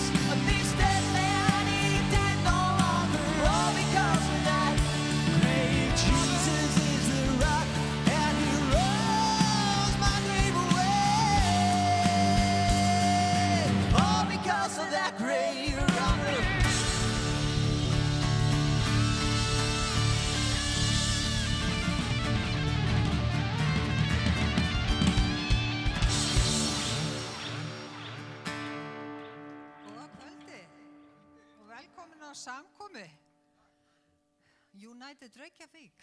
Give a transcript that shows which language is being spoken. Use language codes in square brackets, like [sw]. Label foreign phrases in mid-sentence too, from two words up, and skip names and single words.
[en] But this dead man ain't dead no longer, all because of that great Jesus is the rock, and he rolls my grave away. All because of that great robber. [is] Góða kvöldi og velkomin á samkomu United Reykjavík.